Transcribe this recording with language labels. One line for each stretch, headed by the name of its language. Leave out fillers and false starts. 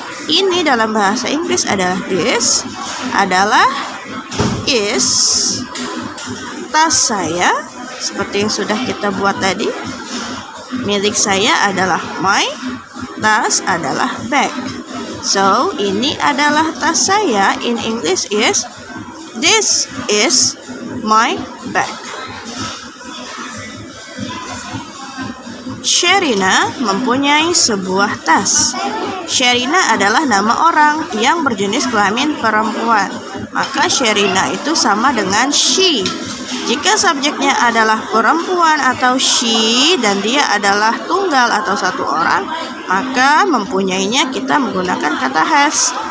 Indonesian: Ini dalam bahasa Inggris adalah this, adalah is. Tas saya, seperti yang sudah kita buat tadi. Milik saya adalah my, tas adalah bag. So, ini adalah tas saya.
English: In English is, this is my bag.
Indonesian: Sherina mempunyai sebuah tas. Sherina adalah nama orang yang berjenis kelamin perempuan. Maka Sherina itu sama dengan she. Jika subjeknya adalah perempuan atau she dan dia adalah tunggal atau satu orang, maka mempunyainya kita menggunakan kata has.